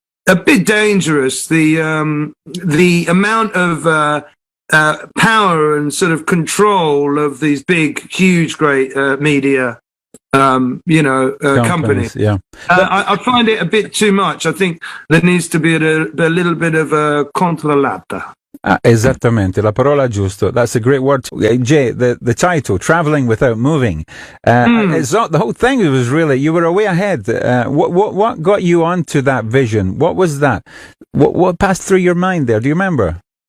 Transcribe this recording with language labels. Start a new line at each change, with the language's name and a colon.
English: a bit dangerous. The amount of power and sort of control of these big, huge, great media, companies. Yeah, I find it a bit too much. I think there needs to be a little bit of a controllata.
Italian: Esattamente, la parola giusto.
English: That's a great word. Jay, the title, Traveling Without Moving. It's not, the whole thing was really, you were way ahead. What got you onto that vision? What was that? What passed through your mind there? Do you remember?